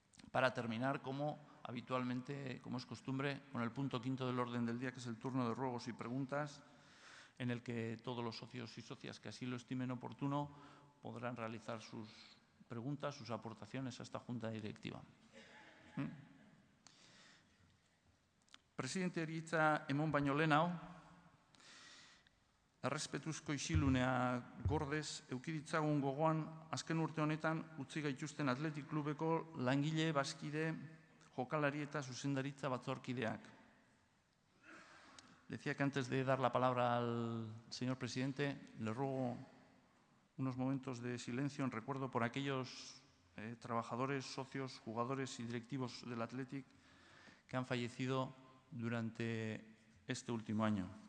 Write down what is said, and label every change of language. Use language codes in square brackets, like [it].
[es] Para terminar, como habitualmente, como es costumbre, con el punto 5 del orden del día, que es el turno de ruegos y preguntas, en el que todos los socios y socias que así lo estimen oportuno podrán realizar sus preguntas, sus aportaciones a esta Junta Directiva. [eu] Presidenteari hitza emon baino lehenago, errespetuzko isilunea gordez eduki ditzagun gogoan azken urte honetan utzi gaituzten Athletic Klubeko langile, bazkide, jokalari eta zuzendaritza batzorkideak. [es] Decía que antes de dar la palabra al señor presidente, le ruego unos momentos de silencio en recuerdo por aquellos trabajadores, socios, jugadores y directivos del Athletic que han fallecido durante este último año.